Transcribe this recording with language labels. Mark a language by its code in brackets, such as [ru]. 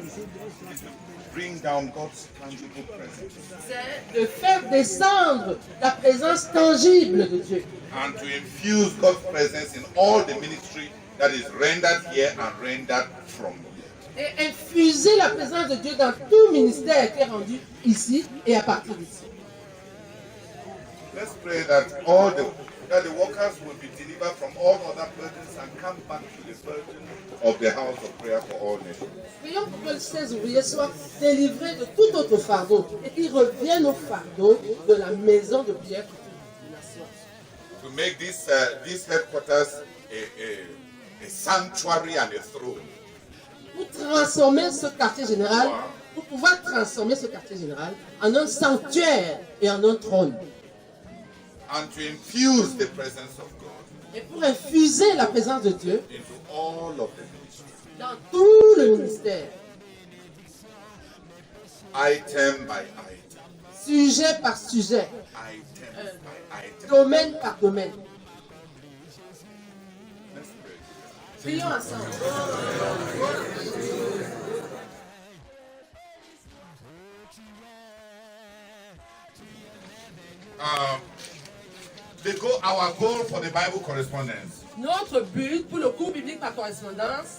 [en] is to bring down God's tangible presence [fr] c'est de faire descendre la présence tangible de Dieu. [en] and to infuse God's presence in all the ministry that is rendered here and rendered from here. [fr] Et infuser la présence de Dieu dans tout ministère qui est rendu ici et à partir d'ici. [en] Let's pray that all the that the workers will be delivered from all other burdens and come back to the burden of the house of prayer for all nations. [fr] Prions pour que ces ouvriers soient délivrés de tout autre fardeau et qu'ils reviennent au fardeau de la maison de prière pour toutes les nations. [en] To make this headquarters a sanctuary and a throne. [fr] Pour transformer ce quartier général, pour pouvoir transformer ce quartier général en un sanctuaire et en un trône. [en] And to infuse the presence of God [fr] Et pour infuser la présence de Dieu [en] into all of the ministry. [fr] dans tout le ministère, [en] Item by item. [fr] sujet par sujet, [en] Item by item. [fr] domaine par domaine. [en] Let's pray. [fr] Prions ensemble. [en] Our goal for the Bible correspondence [fr] Notre but pour le cours biblique par correspondance